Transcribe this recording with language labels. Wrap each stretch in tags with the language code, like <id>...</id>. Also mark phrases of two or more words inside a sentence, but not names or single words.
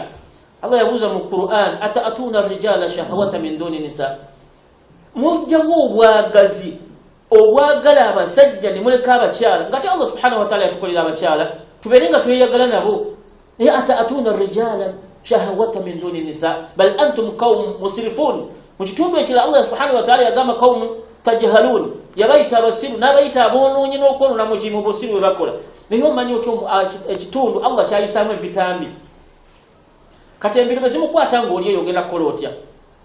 <lg>Allah yabuuza mu Qur'an,</lg> <ar>أتأتون الرجال شهوة من دون النساء,</ar> <lg>mujjawo obwagazi obwagala abasajja ne muleka abakyala. Ngate Allah</lg> <ar>سبحانه وتعالى</ar> <lg>yatukolera abakyala tubeere nga tweyagala nabo.</lg> <ar>Naye أتأتون الرجال شهوة من دون النساء بل أنتم قوم مسرفون.</ar> <lg>Mu kitundu ekirala Allah</lg> <ar>سبحانه وتعالى</ar> <lg>yagamba</lg> <ar>قوم تجهلون,</ar> <lg>yabayita abasiru n'abayita aboonoonyi n'okwonona mu kimu busiru bwe bakola. Naye omanyi oti ekitundu Allah kyayisaamu ebitambi. Kati embiro bwe zimukwata ng'oli eyo ogenda kukola otya?</lg>